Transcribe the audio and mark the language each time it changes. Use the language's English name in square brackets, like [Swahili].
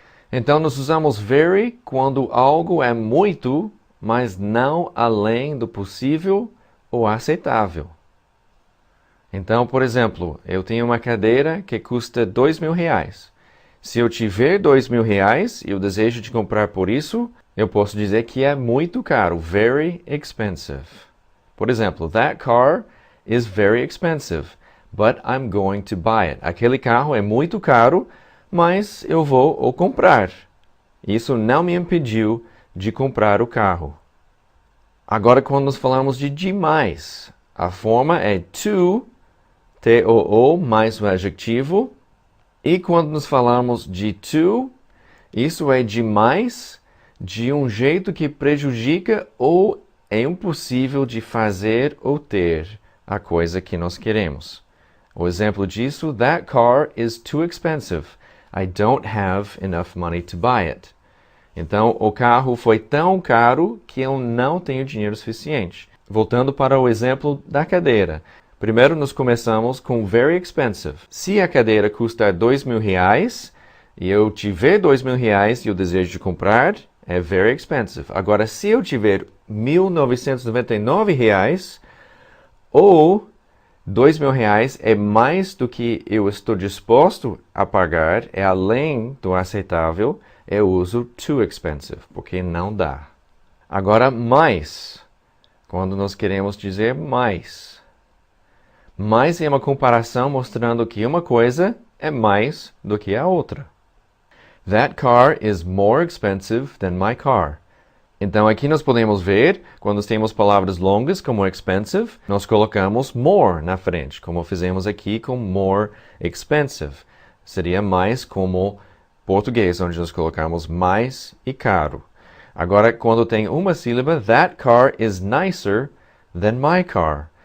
[Portuguese] Então, nós usamos very quando algo é muito, mas não além do possível ou aceitável. Então, por exemplo, eu tenho uma cadeira que custa R$2.000. Se eu tiver R$2.000 e eu desejo de comprar por isso, eu posso dizer que é muito caro, very expensive. Por exemplo, [English] that car is very expensive, but I'm going to buy it. [Portuguese] Aquele carro é muito caro, mas eu vou o comprar. Isso não me impediu de comprar o carro. Agora, quando nós falamos de demais, a forma é too, T-O-O, mais o adjetivo. E quando nós falamos de too, isso é demais de um jeito que prejudica ou é impossível de fazer ou ter a coisa que nós queremos. O exemplo disso, [English] that car is too expensive. I don't have enough money to buy it. [Portuguese] Então, o carro foi tão caro que eu não tenho dinheiro suficiente. Voltando para o exemplo da cadeira. Primeiro, nós começamos com very expensive. Se a cadeira custar R$2.000 e eu tiver R$2.000 e eu desejo de comprar, é very expensive. Agora, se eu tiver R$1.999 ou R$2.000 é mais do que eu estou disposto a pagar, é além do aceitável, eu uso too expensive, porque não dá. Agora, mais. Quando nós queremos dizer mais. Mais é uma comparação mostrando que uma coisa é mais do que a outra. [English] That car is more expensive than my car. [Portuguese] Então, aqui nós podemos ver, quando temos palavras longas como expensive, nós colocamos more na frente, como fizemos aqui com more expensive. Seria mais como português, onde nós colocamos mais e caro. Agora, quando tem uma sílaba, [English] that car is nicer than my car.